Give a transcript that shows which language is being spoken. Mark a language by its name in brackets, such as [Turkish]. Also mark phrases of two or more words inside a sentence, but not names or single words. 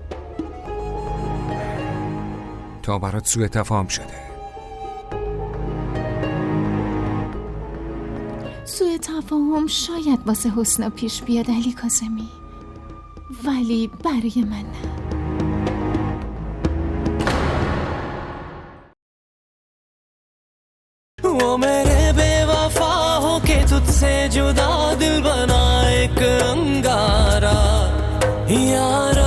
[Persian] تا برات سوء تفاهم شده. سوء تفاهم شاید واسه حسنا پیش بیاد علی کاظمی، ولی برای من نه. [Hindi] वो मेरे बेवफा हो के तुझसे जुदा दिल बना एक अंगारा यार